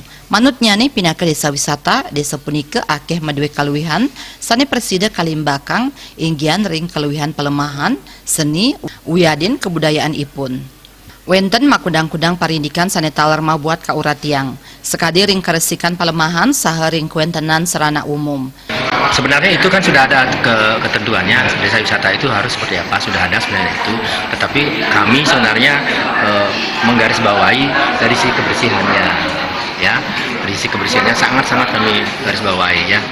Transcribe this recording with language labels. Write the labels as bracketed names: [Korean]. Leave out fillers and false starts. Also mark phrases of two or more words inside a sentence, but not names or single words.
[Balinese] Manut nyane [Indonesian] pindah ke desa wisata, [Balinese] desa punika akeh madue kaluwihan, sane presida kalimbakang inggian ring kaluwihan pelemahan, seni, wiadin kebudayaan ipun. Wenten makudang-kudang parindikan sane taler mabuat kauratiang, sekadi ring keresikan pelemahan saha ring kuentenan serana umum. [Indonesian] Sebenarnya itu kan sudah ada ketentuannya, desa wisata itu harus seperti apa, sudah ada sebenarnya itu. Tetapi kami sebenarnya menggarisbawahi dari sisi kebersihannya. Ya, dari sisi kebersihannya sangat-sangat kami garis bawahi ya.